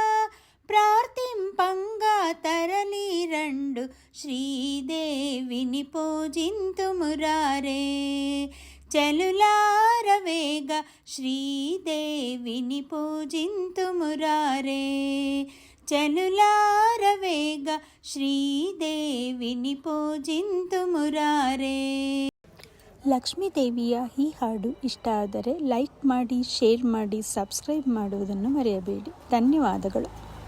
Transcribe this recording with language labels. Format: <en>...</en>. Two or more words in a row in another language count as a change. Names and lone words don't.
<te>ప్రార్థింపంగా తరలి రండు శ్రీదేవిని పూజింతుమురారే. చెలులారవేగా శ్రీదేవిని పూజింతుమురారే. చెలులారవేగా శ్రీదేవిని పూజింతుమురారే.</te> <kn>ಲಕ್ಷ್ಮೀದೇವಿಯ ಈ ಹಾಡು ಇಷ್ಟ ಆದರೆ ಲೈಕ್ ಮಾಡಿ, ಶೇರ್ ಮಾಡಿ, ಸಬ್ಸ್ಕ್ರೈಬ್ ಮಾಡುವುದನ್ನು ಮರೆಯಬೇಡಿ. ಧನ್ಯವಾದಗಳು.</kn>